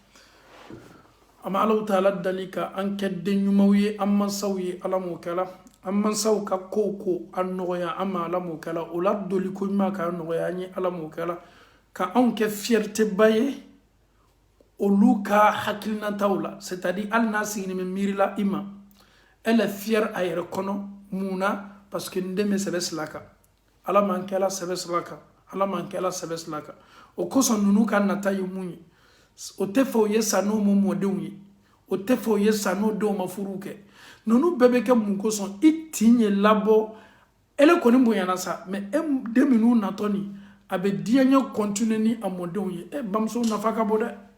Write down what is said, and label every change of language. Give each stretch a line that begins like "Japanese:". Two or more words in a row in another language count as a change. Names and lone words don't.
Bambara: An bɛ Alaw Taala dali ka an kɛ den ɲumanw ye an mansaw ye Ala m'o kɛla an mansaw ka kow ko an nɔgɔya an ma Ala m'o kɛla o la doli ko ɲuman k'a nɔgɔya an ye Ala m'o kɛla ka anw kɛ fierté ba ye olu ka hakilinataw la c'est-à-dire hali n'a sigilen bɛ miirila i ma
French: elle est fière
Bambara: a yɛrɛ kɔnɔ mun na
French: parce que
Bambara: n den bɛ sɛbɛ sila kan Ala m'an kɛla sɛbɛ sila kan Ala m'an kɛla sɛbɛ sila kan o kosɔn ninnu ka nata ye mun ye o tɛ fɛ o ye sa n'o ma mɔdenw ye o tɛ fɛ o ye sa n'o denw ma furu kɛ ninnu bɛɛ bɛ kɛ mun kosɔn i tin ye labɔ ele kɔni bonyana sa mais den minnu natɔ nin a bɛ diɲɛ continuer ni a mɔdenw ye bamuso nafa ka bon dɛ.